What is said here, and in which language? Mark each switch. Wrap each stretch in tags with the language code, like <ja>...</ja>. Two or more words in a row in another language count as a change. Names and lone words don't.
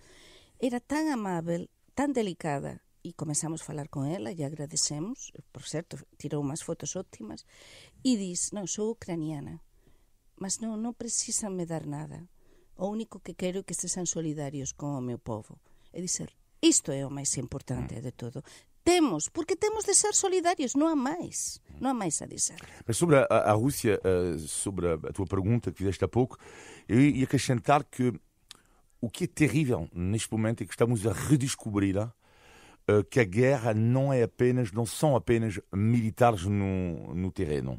<gl>Era tan amável, tan delicada, e comenzamos a falar con ela e agradecemos, por certo, tirou unhas fotos óptimas, e diz, non, sou ucraniana, mas non precisan me dar nada. O único que quero é que estesen solidarios con o meu povo. É dizer, isto é o máis importante de todo. Porque temos de ser solidarios,</gl> <pt>não há mais a dizer. Mas sobre a Rússia, sobre a tua pergunta que fizeste há pouco, eu ia acrescentar que o que é terrível neste momento é que estamos a redescobrir que a guerra não são apenas militares no terreno.</pt>